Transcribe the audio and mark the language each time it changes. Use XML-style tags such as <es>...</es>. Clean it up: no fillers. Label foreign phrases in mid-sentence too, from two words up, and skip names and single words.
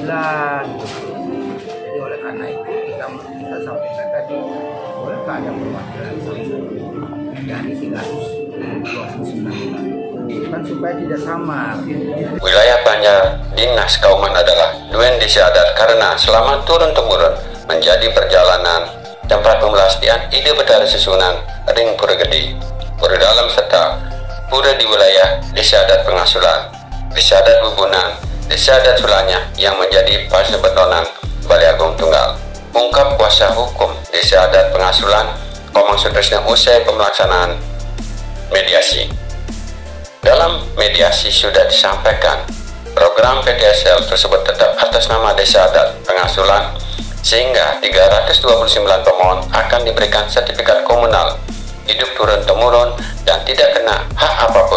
<id>Jadi oleh karena itu kita sampaikan tadi bolehkah ada perwakilan dari 329 kan supaya tidak sama. Wilayah Banjar Dinas Kauman adalah Duen Desa Adat karena selama turun-temurun menjadi perjalanan tempat pemelastian</id> <ban>ide betara susunan Ring</ban> <id>Pura Gede, Pura Dalam serta pura di wilayah Desa Adat Pengasulan, Desa Adat Bubunan, Desa Adat Sulanya yang menjadi pasebetonan Balai Agung Tunggal. Ungkap kuasa hukum Desa Adat Pengasulan Komang Sutrisna usai pelaksanaan mediasi. Dalam mediasi sudah disampaikan program PDSL tersebut tetap atas nama Desa Adat Pengasulan sehingga 329 pemohon akan diberikan sertifikat komunal hidup turun-temurun dan tidak kena hak apapun.</id>